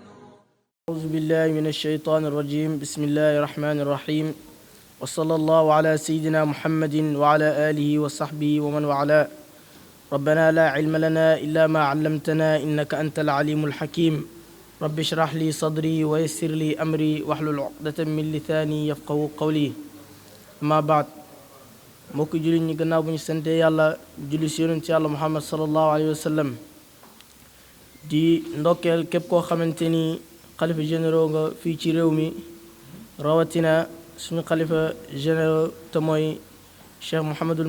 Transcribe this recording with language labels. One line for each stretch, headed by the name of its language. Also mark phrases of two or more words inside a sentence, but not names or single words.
Arabic: أعوذ بالله من الشيطان الرجيم. بسم الله الرحمن الرحيم، وصلى الله على سيدنا محمد وعلى آله وصحبه ومن والاه. ربنا لا علم لنا إلا ما علمتنا إنك أنت العليم الحكيم. رب اشرح لي صدري ويسر لي أمري واحلل عقدة من لساني يفقهوا قولي. أما بعد،
Wolof: mbokk jullit ñi gannaaw bu ñu sante yàlla julli si yonent yàlla Muhammad
Arabic: صلى الله عليه وسلم,
Wolof: di ndokkeel képp koo xamante ni xalifa généraux nga fii ci réew mi, rawatina suñu xalifa généraux te mooy Cheikh Mouhamadul